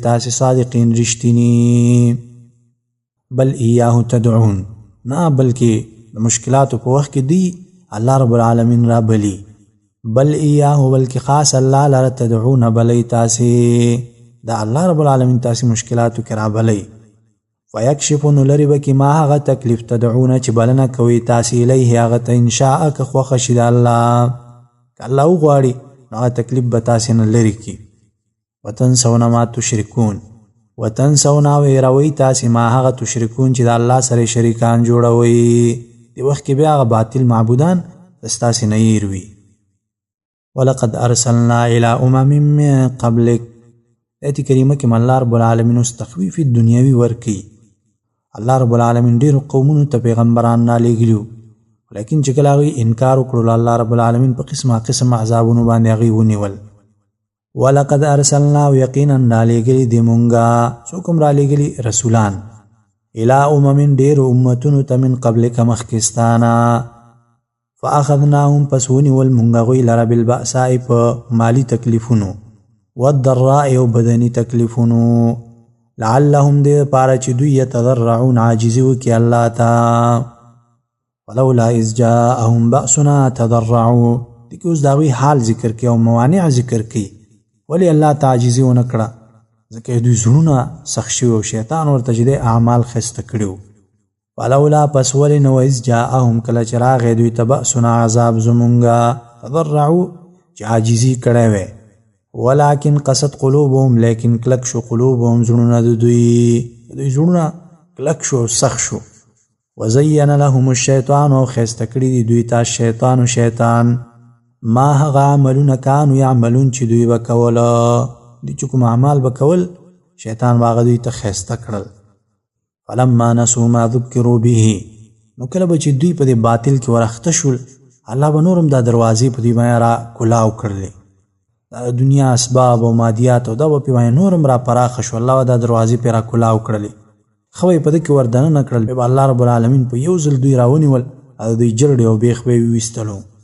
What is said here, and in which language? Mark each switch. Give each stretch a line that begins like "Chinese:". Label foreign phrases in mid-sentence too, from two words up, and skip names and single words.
Pashto: تاسې صادقین رښتیني
Arabic: بل ایاه تدعون
Pashto: نه بلکې د مشکلاتو په وخت کې دی الله رب العالمین رابلی
Arabic: بل ایاه
Pashto: بلکې خاص الله لره تدعون بلی تاسې د الله رب العالمین تاسې مشکلاتو کې رابلی فیکشف نو لرې به کې ما هغه تکلیف تدعونه چې بلنه کوئ تاسې الیه هغه ته انشاء که خوښه شي د الله که الله وغواړي نو هغه تکلیف به تاسې نه لرې کړي.
Arabic: وتنسون ما تشرکون وتنسون
Pashto: او هېروئ تاسې ما هغه تشرکون چې د الله سره شریکان جوړوئ د وخت کې بیا هغه باطل معبودان ستاسې نه هېر وي.
Arabic: ولقد ارسلنا الى امم من قبلک
Pashto: ایت کریمه کې الله رب العالمین اوس تخویف دنیوي ورکي. الله رب العالمین ډېرو قومونو ته پیغمبران رالیږلي لیکن چې کله هغوی انکار وکړو الله رب العالمین په قسمه قسم عذابونو باندې هغوی ونیول.
Arabic: ولقد ارسلنا
Pashto: یقینا رالیږلي دي مونږه څوک هم رالیږلي رسولان
Arabic: الى امم
Pashto: ډېرو امتونو ته
Arabic: من قبلک
Pashto: مخکستانه فاخذناهم پس ونیول مونږ هغوی لره بالبأساء په مالی تکلیفونو والضراء او بدنی تکلیفونو لعلهم دې پاره چې دوی یتضرعون عاجزي وکړي الله ته.
Arabic: ولولا اذ جاءهم بأسنا تضرعوا
Pashto: دې کې اوس د هغوی حال ذکر کوي او موانع ذکر کوي ولې الله ته عاجزي ونه کړه ځکه دوی زړونه سخت شوي او شیطان ورته چې دی اعمال ښایسته کړي وو. ولولا پس ولې نو
Arabic: اذ جاءهم
Pashto: کله چې راغی دوی ته بأسنا عذاب زمونږه تضرعوا چې عاجزي کړی وی
Arabic: ولكن قصد قلوبهم
Pashto: لیکن کلک شو قلوبهم زړونه د دوی زړونه کلک شو سخت شو.
Arabic: وزین لهم الشیطان
Pashto: او ښایسته کړي دي دوی ته شیطان و شیطان ما هغه عملونه
Arabic: کانو یعملون
Pashto: چې دوی به کوله دوی چې کوم اعمال به کول شیطان به هغه دوی ته ښایسته کړل.
Arabic: فلما نسوا ما ذکروا به
Pashto: نو کله به چې دوی په دې باطل کې ورخته شول الله به نور هم دا دروازې په دوی باندې را کلاو کړلې د دنیا اسباب او مادیات او دا به پې باندې نور هم را پراخه شو الله به دا دروازې پې را کلاو کړلې ښه به یې په ده کې ور دننه کړل بیا به الله رب العالمین په یو ځل دوی راونیول او دوی جرړې او بیخ به یې ویستلو.